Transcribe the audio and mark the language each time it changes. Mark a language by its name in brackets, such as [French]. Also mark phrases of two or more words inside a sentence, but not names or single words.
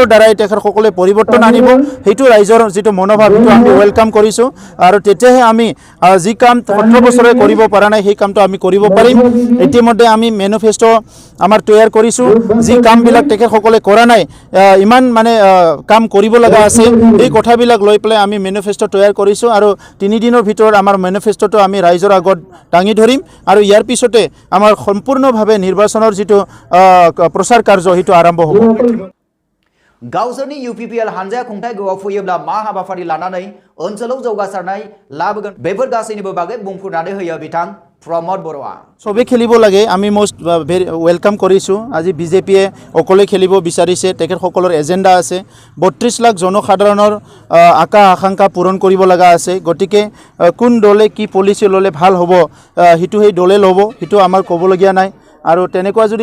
[Assamese] দ্বাৰাই তেখেতসকলে পৰিৱৰ্তন আনিব সেইটো ৰাইজৰ যিটো মনোভাৱ সেইটো আমি ওয়েলকাম কৰিছো আৰু তেতিয়াহে আমি যি কাম 17 বছৰে কৰিব পৰা নাই সেই কামটো আমি কৰিব পাৰিম ইতিমধ্যে আমি মেনিফেস্টো আমাৰ তৈয়াৰ কৰিছো যি কামবিলাক তেখেতসকলে কৰা নাই ইমান মানে কাম কৰিব লগা আছে এই কথাবিলাক লৈ পেলাই আমি মেনিফেস্টো তৈয়াৰ কৰিছো আৰু 3 দিনৰ ভিতৰত আমাৰ মেনিফেস্টোটো আমি ৰাইজৰ আগত দাঙি ধৰিম আৰু ইয়াৰ পিছতে আমাৰ সম্পূৰ্ণভাৱে নিৰ্বাচনৰ যিটো প্ৰচাৰ কাৰ্য সেইটো আৰম্ভ হ'ব [Bodo] गावसोरनि UPPL हानजाया खुंथाय गोआव फैयोब्ला मा हाबाफारि लानानै ओनसोलाव जौगासारनाय लाबोगोन बेफोर गासैनिबो बागै बुंफुरनानै होयो बिथां प्रमोद बर'आ [Assamese] সবে খেলিব লাগে আমি [English] most welcome [Assamese] কৰিছো আজি বিজেপিয়ে অকলে খেলিব বিচাৰিছে তেখেতসকলৰ এজেন্ডা আছে 32 লাখ জনসাধাৰণৰ আকাংক্ষা পূৰণ কৰিব লগা আছে গতিকে কোন দলে কি পলিচি ললে ভাল হ'ব হিটো সেই দলে ল'ব হিটো আমাৰ ক'বলগীয়া নাই আৰু তেনেকুৱা যদি